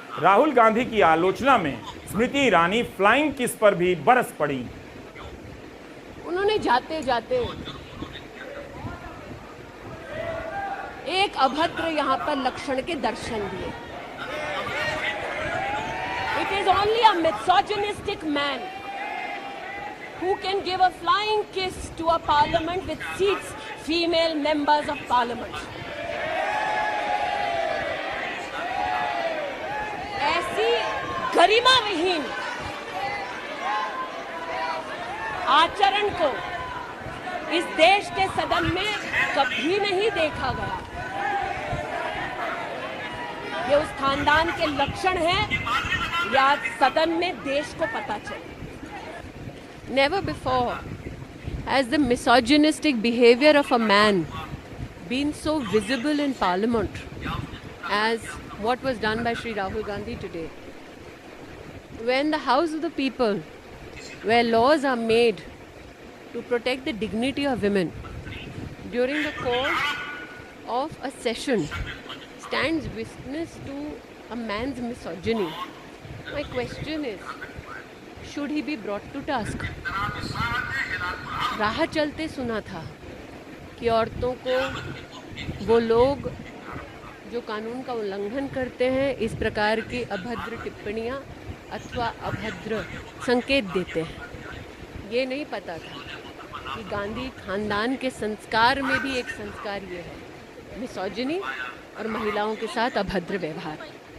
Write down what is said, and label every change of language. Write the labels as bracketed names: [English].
[Hindi] राहुल गांधी की आलोचना में स्मृति ईरानी फ्लाइंग किस पर भी बरस पड़ी। उन्होंने जाते जाते एक अभद्र यहाँ पर लक्षण के दर्शन दिए। [English] It is only a misogynistic man who can give a flying kiss to a parliament which seats female members of parliament. [Hindi] ऐसी गरिमा विहीन आचरण को इस देश के सदन में कभी नहीं देखा गया। ये उस खानदान के लक्षण हैं या सदन में देश को पता चले। [English] Never before has the misogynistic behavior of a man been so visible in Parliament as what was done by Shri Rahul Gandhi today. When the House of the People, where laws are made to protect the dignity of women, during the course of a session stands witness to a man's misogyny. My question is, should he be brought to task? [Hindi] राह चलते सुना था कि औरतों को वो लोग जो कानून का उल्लंघन करते हैं इस प्रकार की अभद्र टिप्पणियां अथवा अभद्र संकेत देते हैं। ये नहीं पता था कि गांधी खानदान के संस्कार में भी एक संस्कार ये है, मिसोजिनी और महिलाओं के साथ अभद्र व्यवहार।